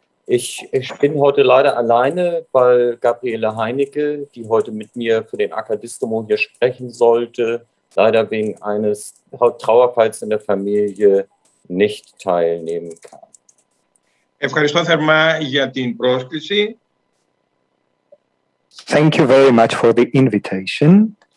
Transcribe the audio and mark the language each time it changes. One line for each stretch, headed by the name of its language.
German: Ich bin heute leider alleine, weil Gabriele Heinecke, die heute mit mir für den AK Distomo hier sprechen sollte, leider wegen eines Trauerfalls in der Familie nicht teilnehmen kann.
Greek: Ευχαριστώ θερμά για την πρόσκληση.
English: Thank you very much for the invitation.